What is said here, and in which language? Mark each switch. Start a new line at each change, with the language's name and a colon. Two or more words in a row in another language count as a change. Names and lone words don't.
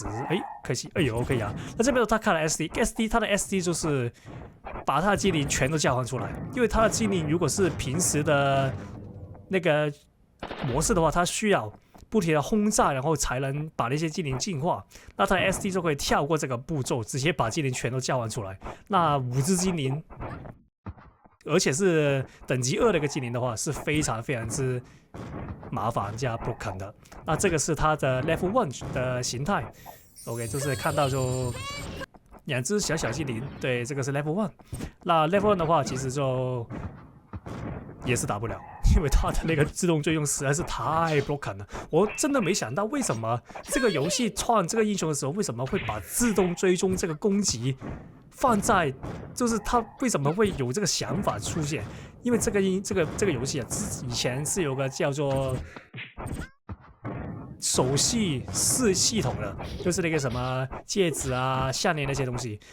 Chinese: 可惜，可以那這邊他看了 SD， 他的 SD 就是把他的精靈全都召喚出來，因為他的精靈如果是平時的那個模式的話，他需要不停的轟炸，然後才能把那些精靈進化。那他的 SD 就可以跳過這個步驟，直接把精靈全都召喚出來。那5隻精靈，而且是等級2的一個精靈的話，是非常之麻煩加 broken 的。那這個是它的 level 1的形態。OK， 就是看到就2隻小精靈。對，這個是 level 1。那 level 1的話，其實就也是打不了，因為它的那個自動追蹤實在是太 broken 了。我真的沒想到為什麼這個遊戲創這個英雄的時候，為什麼會把自動追蹤這個攻擊放在，就是他為什麼會有這個想法出現？因為這個遊戲以前是有個叫做手系系統的，就是那個什麼戒指項鏈那些東西。